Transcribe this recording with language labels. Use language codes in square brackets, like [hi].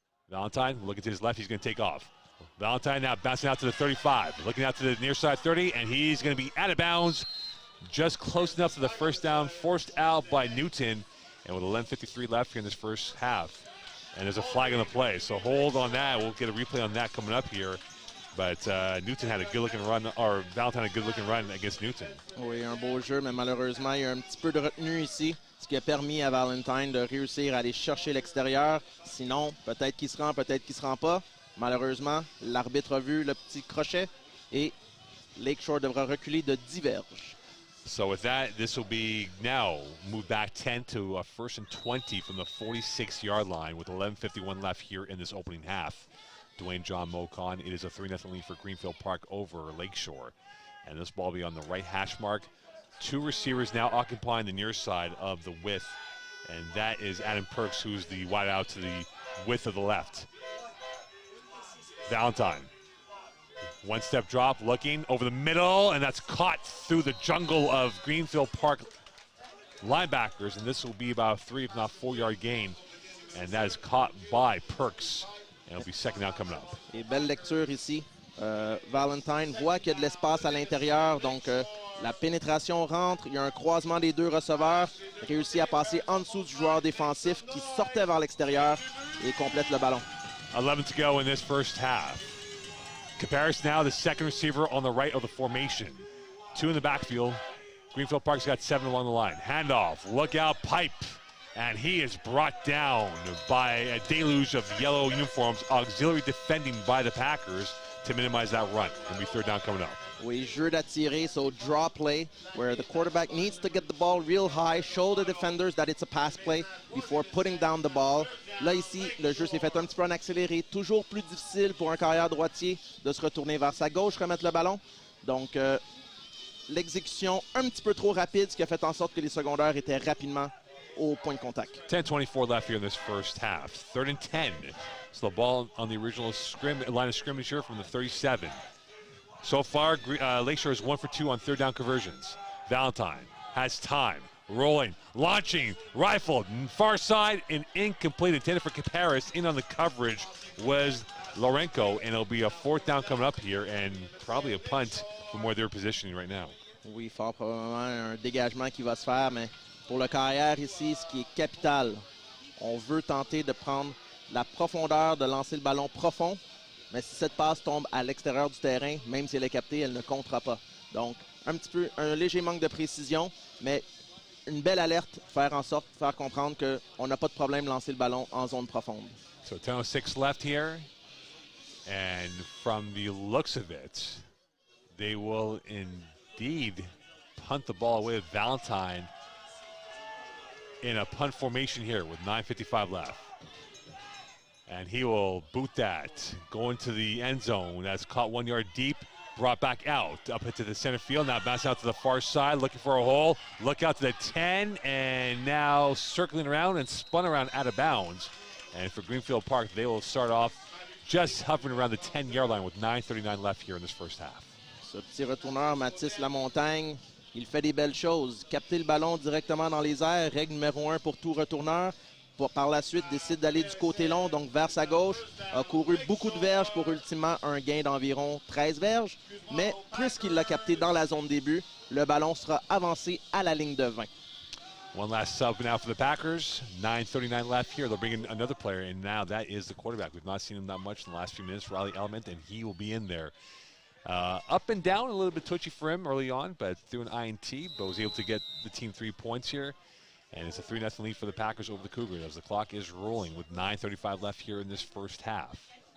[en] Valentine, looking to his left, he's going to take off. Valentine now bouncing out to the 35, looking out to the near side 30, and he's going to be out of bounds, just close enough to the first down, forced out by Newton, and with 11:53 left here in this first half. And there's a flag on the play, so hold on that. We'll get a replay on that coming up here. But Newton had a good-looking run, or Valentine had a good-looking run against Newton. [fr] Oui, un beau jeu, mais malheureusement, il y a un petit peu de retenue ici, ce qui a permis à Valentine de réussir à aller chercher l'extérieur. Sinon, peut-être qu'il se rend, peut-être qu'il se rend pas. Malheureusement, l'arbitre a vu le petit crochet et Lakeshore devra reculer de 10 verges. [en] So with that, this will be now moved back 10 to a 1st and 20 from the 46-yard line with 11:51 left here in this opening half. Dwayne John Mocan, it is a 3-0 lead for Greenfield Park over Lakeshore. And this ball will be on the right hash mark. 2 receivers now occupying the near side of the width. And that is Adam Perks, who's the wide out to the width of the left. Valentine. 1-step drop, looking over the middle, and that's caught through the jungle of Greenfield Park linebackers. And this will be about a 3, if not 4-yard gain. And that is caught by Perks. And it'll be second down coming up. [fr] Et belle lecture ici. Valentine voit qu'il y a de l'espace à l'intérieur, donc la pénétration rentre, il y a un croisement des 2 receveurs, réussit à passer en dessous du joueur défensif qui sortait vers l'extérieur et complète le ballon. [en] 11 to go in this first half. Caparis now the second receiver on the right of the formation. 2 in the backfield. Greenfield Park's got 7 along the line. Handoff, look out, Pipe. And he is brought down by a deluge of yellow uniforms, auxiliary defending by the Packers. to minimize that run. It'll be third down coming up. [fr] Oui, jeu d'attirer, [en] so draw play, where the quarterback needs to get the ball real high, show the defenders that it's a pass play before putting down the ball. [fr] Là, ici, le jeu s'est fait un petit peu en accéléré. Toujours plus difficile pour un carrière droitier de se retourner vers sa gauche, remettre le ballon. Donc, l'exécution un petit peu trop rapide, ce qui a fait en sorte que les secondaires étaient rapidement au point de contact. [en] 10:24 left here in this first half. 3rd and 10. So the ball on the original line of scrimmage here from the 37. So far, Lakeshore is 1 for 2 on third down conversions. Valentine has time, rolling, launching, rifled, far side, and incomplete, intended for Caparis. In on the coverage was Lorenko, and it'll be a fourth down coming up here, and probably a punt from where they're positioning right now. [fr] Oui, fort probablement un dégagement qui va se faire, mais pour le carrière ici, ce qui est capital, on veut tenter de prendre la profondeur, de lancer le ballon profond. Mais si cette passe tombe à l'extérieur du terrain, même si elle est captée, elle ne comptera pas. Donc, un léger manque de précision, mais une belle alerte, faire en sorte, faire comprendre qu'on n'a pas de problème de lancer le ballon en zone profonde. [en] So 10:06 left here, and from the looks of it, they will indeed punt the ball away with Valentine in a punt formation here with 9:55 left. And he will boot that, going to the end zone. That's caught 1 yard deep, brought back out, up into the center field. Now bounce out to the far side, looking for a hole. Look out to the 10, and now circling around and spun around out of bounds. And for Greenfield Park, they will start off just hovering around the 10-yard line with 9:39 left here in this first half. [fr] Ce petit retourneur, Mathis Lamontagne, il fait des belles choses. Capter le ballon directement dans les airs, règle numéro 1 pour tout retourneur. Par la suite, décide d'aller du côté long, donc vers sa gauche. A couru beaucoup de verges pour ultimement un gain d'environ 13 verges. Mais puisqu'il l'a capté dans la zone début, le ballon sera avancé à la ligne de 20. [en] One last sub now for the Packers. 9:39 left here. They'll bring in another player, and now that is the quarterback. We've not seen him that much in the last few minutes. Riley Element, and he will be in there. Up and down, a little bit twitchy for him early on, but through an INT, but was able to get the team 3 points here. And it's a 3-0 lead for the Packers over the Cougars as the clock is rolling with 9:35 left here in this first half.